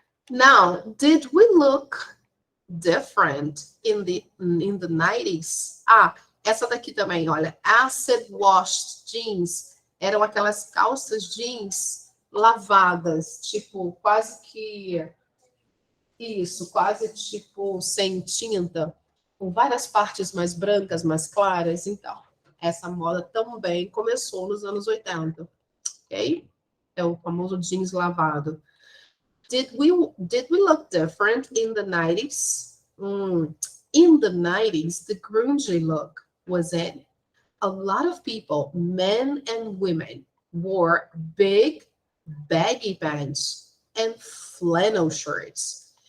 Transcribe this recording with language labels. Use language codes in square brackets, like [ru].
[en] Now, did we look different in the 90s? [pt] Ah, essa daqui também, olha. [en] Acid washed jeans. [pt] Eram aquelas calças jeans lavadas, tipo, quase que... Isso, quase tipo sem tinta, com várias partes mais brancas, mais claras. Então, essa moda também começou nos anos 80, ok? É o famoso jeans lavado. [en] Did we look different in the 90s? In the 90s, the grunge look was in. A lot of people, men and women, wore big, baggy pants and flannel shirts.